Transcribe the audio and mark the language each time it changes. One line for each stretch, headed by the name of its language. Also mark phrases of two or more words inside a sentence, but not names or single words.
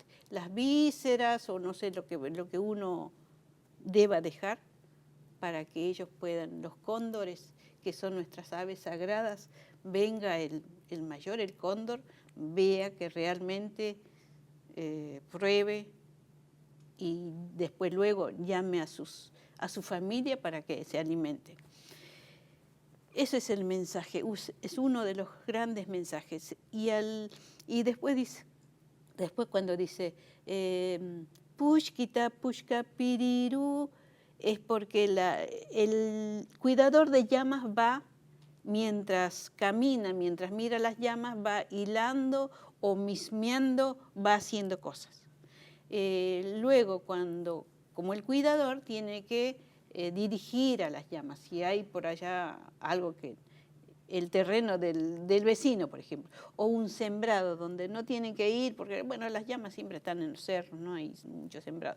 Spanish: Las vísceras o no sé lo que uno deba dejar para que ellos puedan, los cóndores, que son nuestras aves sagradas, venga el mayor, el cóndor, vea que realmente pruebe y después luego llame a su familia para que se alimente. Ese es el mensaje, es uno de los grandes mensajes. Y después cuando dice
Quechua: pushkita pushka piriru,
Spanish: es porque el cuidador de llamas va, mientras camina, mientras mira las llamas, va hilando o mismeando, va haciendo cosas. Luego, como el cuidador tiene que dirigir a las llamas, si hay por allá algo el terreno del vecino, por ejemplo, o un sembrado donde no tienen que ir, porque bueno, las llamas siempre están en los cerros, no hay mucho sembrado.